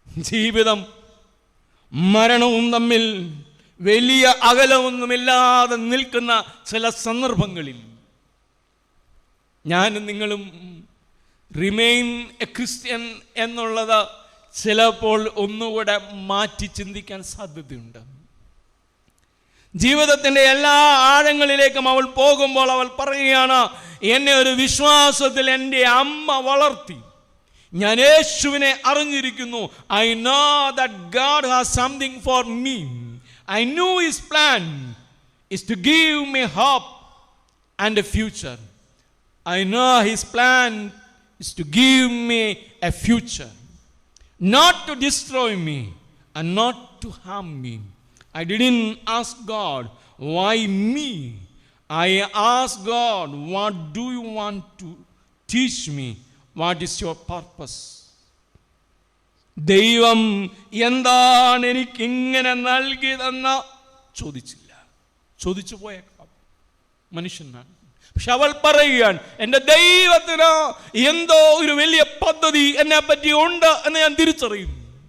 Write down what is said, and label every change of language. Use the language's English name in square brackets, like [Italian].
[Malayalam] ജീവിതം മരണവും തമ്മിൽ വലിയ അകലമൊന്നുമില്ലാതെ നിൽക്കുന്ന ചില സന്ദർഭങ്ങളിൽ ഞാനും നിങ്ങളും [English] remain a Christian [Malayalam] എന്നുള്ളത് ചിലപ്പോൾ ഒന്നുകൂടെ മാറ്റി ചിന്തിക്കാൻ സാധ്യതയുണ്ട്. ജീവിതത്തിൻ്റെ എല്ലാ ആഴങ്ങളിലേക്കും അവൾ പോകുമ്പോൾ അവൾ പറയുകയാണ്, എന്നെ ഒരു വിശ്വാസത്തിൽ എൻ്റെ അമ്മ വളർത്തി. ഞാൻ യേശുവിനെ അറിഞ്ഞിരിക്കുന്നു. [English] I know that God has something for me. I knew His plan is to give me hope and a future. I know His plan is to give me a future, not to destroy me and not to harm me. I didn't ask God, why me? I asked God, what do you want to teach me? What is your purpose? [Malayalam] ദൈവം എന്താണ് എനിക്കിങ്ങനെ നൽകിയതെന്ന് ചോദിച്ചില്ല. ചോദിച്ചു പോയേക്കാം, മനുഷ്യനാണ്. പക്ഷെ അവൾ പറയുകയാണ്, എൻ്റെ ദൈവത്തിന് എന്തോ ഒരു വലിയ പദ്ധതി എന്നെ പറ്റി ഉണ്ട് എന്ന് ഞാൻ തിരിച്ചറിയുന്നു.